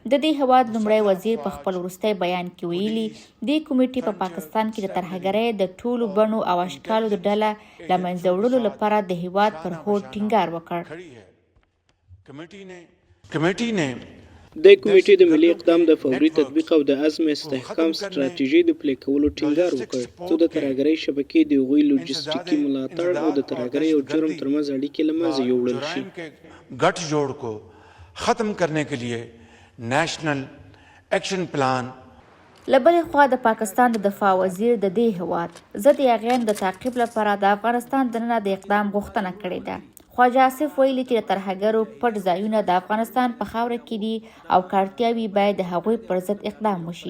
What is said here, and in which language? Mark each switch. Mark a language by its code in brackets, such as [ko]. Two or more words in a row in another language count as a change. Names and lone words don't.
[ps] د دې هیواد لومړی وزیر په خپل وروستي بیان کې ویلي دې کمیټې په پاکستان کې د ترهګرۍ د ټولو بڼو او اشکالو د ډله له منځه وړلو لپاره د هیواد پر هوډ ټینګار وکړ. د کمیټې د ملي اقدام د فوري تطبیق او د عزم استحکام ستراتیژي د پلي کولو ټینګار وکړ څو د ترهګرۍ شبکې د هغوی لوجستیکي ملاتړ او د ترهګرۍ او جرم ترمنځ اړیکې له منځه یوړل شي. [ur] گٹھ جوڑ کو ختم کرنے کے لیے نیشنل ایکشن پلان. [ps] له بلې خوا د پاکستان د دفاع وزیر د دې هیواد ضد یاغیانو د تعقیب لپاره د افغانستان دننه د اقدام غوښتنه کړې ده. خواجه آصف ویلي چې د ترهګرو پټ ځایونه د افغانستان په خاوره کې دي او کارتیاوي باید د هغوی پر ضد اقدام وشي.